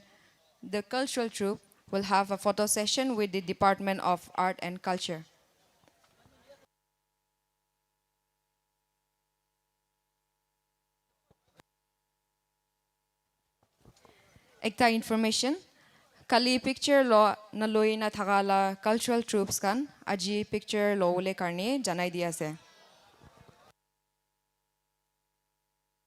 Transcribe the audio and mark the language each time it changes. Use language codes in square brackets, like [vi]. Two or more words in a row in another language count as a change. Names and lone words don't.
[en] The cultural troupe will have a photo session with the Department of Art and Culture. [nag] Ekta information, kali picture lo naloi na thakala [en] cultural troops [nag] kan aji picture lo ule karne janai diase.